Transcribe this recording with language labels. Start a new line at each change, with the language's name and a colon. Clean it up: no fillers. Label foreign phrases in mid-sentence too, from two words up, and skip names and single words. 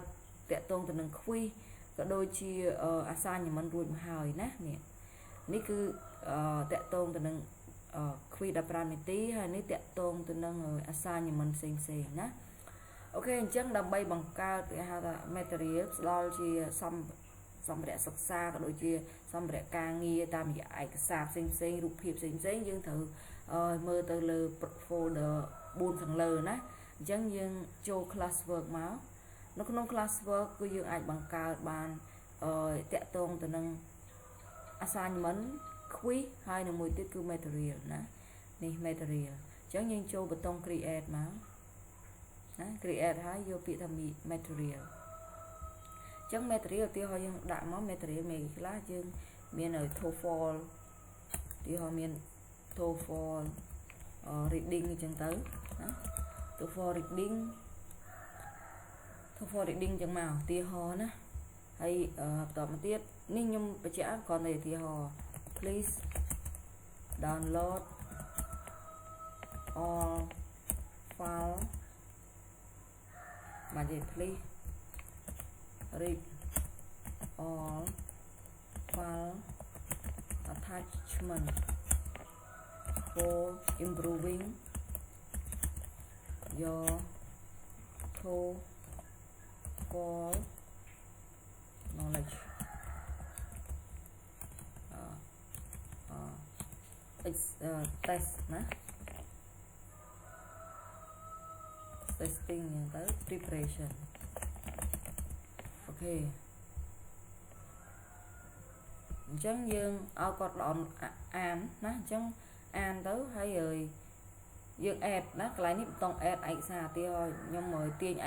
Khmer: តាក់ទងទៅនឹង quiz ក៏ដូចជា assignment រួចមកហើយណានេះគឺតាក់ទងទៅនឹងquiz 15នាទីហើយនេះតាក់ទងទៅនឹង assignment ផ្សេងៗណាអូខេអញ្ចឹងដើម្បីបង្កើតគេហៅថា material ផ្ដល់ជា សម្ភារៈសិក្សាក៏ដូចជាសម្ភារៈការងារតាមរយៈឯកសារផ្សេងៗរូបភាពផ្សេងៗយើងត្រូវមើ លទៅលើ folder 4ខាងលើណាអញ្ចឹងយើងចូល
English: class work
Khmer: មកនៅក្នុង class work គឺយើងអាចបង្កើតបានតាក់ទងទៅនឹង
English: assignment quiz
Khmer: ហើយនឹងមួយទៀតគឺ material ណានេះ material អញ្ចឹងយើងចូលប៊ូតុង create មកណា create ហើយយកពាក្យថា materialអញ្ចឹង material ឧទាហរណ៍យើងដាក់មក material មានខ្លះយើងមានTOEFL ឧទាហរណ៍មាន TOEFL reading អញ្ចឹងទៅណា TOEFL reading អញ្ចឹងមកឧទាហរណ៍ណាហើយបន្តមកទៀតនេះខ្ញុំបញ្ជាក់គ្រាន់តែឧទាហរណ៍
English: please download all file
Khmer: មកនិយាយ
English: please read all file attachment for improving your TOEFL knowledge test ណា
Khmer: testing ទៅ preparationអូខេអញ្ចឹងយើងឲ្យគាត់អានណាអញ្ចឹងអានទៅហើយយើង add ណាកន្លែងនេះប៊ូតុង add ឯកសារឧទាហរណ៍ខ្ញុំមកទាញឯ